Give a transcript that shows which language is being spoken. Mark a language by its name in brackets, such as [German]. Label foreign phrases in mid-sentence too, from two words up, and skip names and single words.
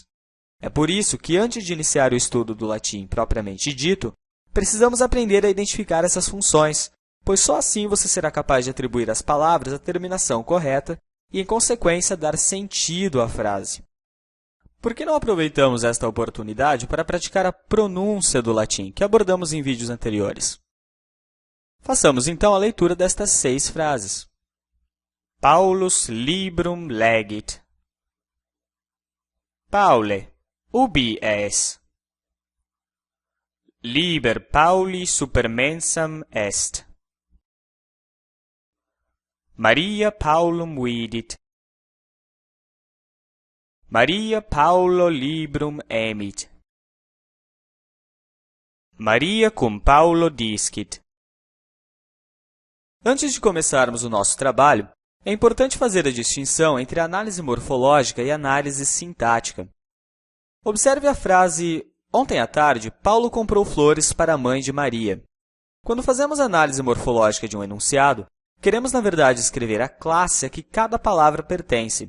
[Portuguese] É por isso que, antes de iniciar o estudo do latim propriamente dito, precisamos aprender a identificar essas funções, pois só assim você será capaz de atribuir às palavras a terminação correta e, em consequência, dar sentido à frase. Por que não aproveitamos esta oportunidade para praticar a pronúncia do latim, que abordamos em vídeos anteriores? Façamos então a leitura destas 6 frases. [Latin] Paulus librum legit. Paule, ubi es? Liber Pauli super mensam est. Maria Paulum vidit. Maria Paulo librum emit. Maria cum Paulo discit. [Portuguese] Antes de começarmos o nosso trabalho, é importante fazer a distinção entre análise morfológica e análise sintática. Observe a frase: ontem à tarde, Paulo comprou flores para a mãe de Maria. Quando fazemos análise morfológica de um enunciado, queremos, na verdade, escrever a classe a que cada palavra pertence.